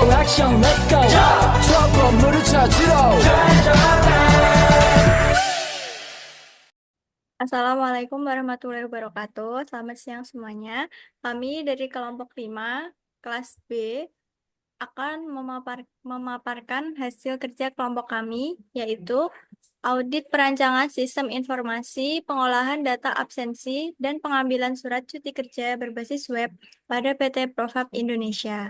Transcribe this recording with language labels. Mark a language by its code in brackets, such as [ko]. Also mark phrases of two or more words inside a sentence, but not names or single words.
[ko] 액션 [en] let's go [ko] 저 건물을 찾으러 [ar] السلام عليكم ورحمة الله وبركاته. [id] Selamat siang semuanya. Kami dari kelompok 5, kelas B, akan memaparkan hasil kerja kelompok kami, yaitu audit perancangan sistem informasi, pengolahan data absensi, dan pengambilan surat cuti kerja berbasis web pada PT Profab Indonesia.